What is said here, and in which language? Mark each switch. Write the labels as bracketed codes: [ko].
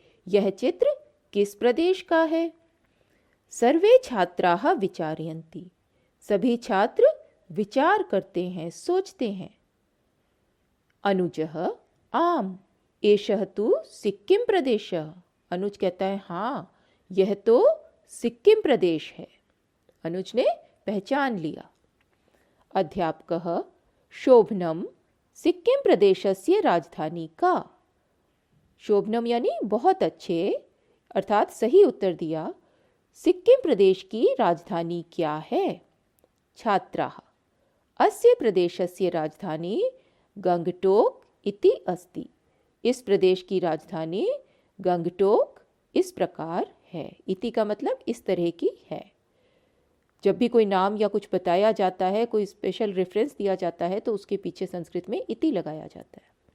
[hi] यह चित्र किस प्रदेश का है? [sa] सर्वे छात्राः विचारयन्ति। [hi] सभी छात्र विचार करते हैं, सोचते हैं। [sa] अनुजः आम एषः तु सिक्किम प्रदेशः। [hi] अनुज कहता है, हाँ, यह तो सिक्किम प्रदेश है। अनुज ने पहचान लिया। [sa] अध्यापकः शोभनम सिक्किम प्रदेशस्य राजधानी का। [hi] शोभनम यानी बहुत अच्छे, अर्थात सही उत्तर दिया। सिक्किम प्रदेश की राजधानी क्या है? [sa] छात्राः अस्य प्रदेशस्य राजधानी गंगटोक इति अस्ति। [hi] इस प्रदेश की राजधानी गंगटोक इस प्रकार है। इति का मतलब इस तरह की है। जब भी कोई नाम या कुछ बताया जाता है, कोई स्पेशल रेफरेंस दिया जाता है, तो उसके पीछे संस्कृत में इति लगाया जाता है।